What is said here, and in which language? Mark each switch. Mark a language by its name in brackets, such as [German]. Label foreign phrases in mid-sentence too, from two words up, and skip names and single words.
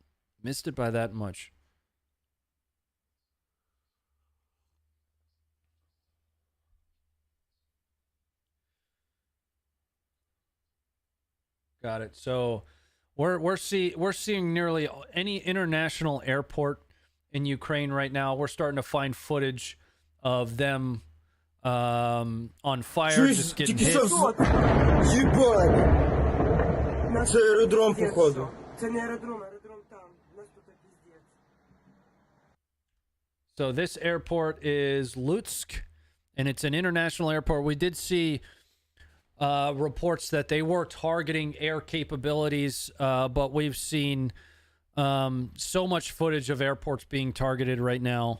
[English] Missed it by that much. Got it. So we're seeing nearly any international airport in Ukraine right now. We're starting to find footage of them on fire, just getting hit. [Ukrainian] Це аеродром, походу. Це не аеродром, аеродром там. У нас тут пиздец. [English] So this airport is Lutsk, and it's an international airport. We did see reports that they were targeting air capabilities, but we've seen so much footage of airports being targeted right now.